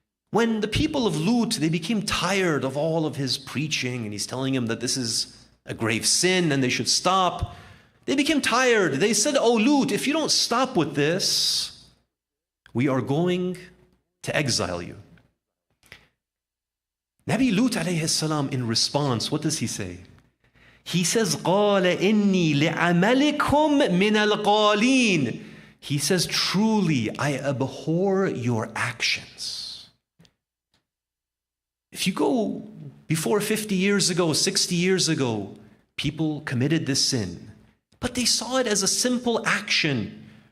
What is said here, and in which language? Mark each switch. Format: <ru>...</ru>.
<en>When the people of Lut, they became tired of all of his preaching, and he's telling them that this is a grave sin and they should stop. They became tired. They said, "Oh Lut, if you don't stop with this, we are going to exile you." Nabi Lut alayhi salam, in response, what does he say? He says,</en> <ar>قَالَ إِنِّي لِعَمَلِكُمْ مِنَ الْقَالِينَ.</ar> <en>He says, truly, I abhor your actions. If you go before 50 years ago, 60 years ago, people committed this sin, but they saw it as a simple action.</en>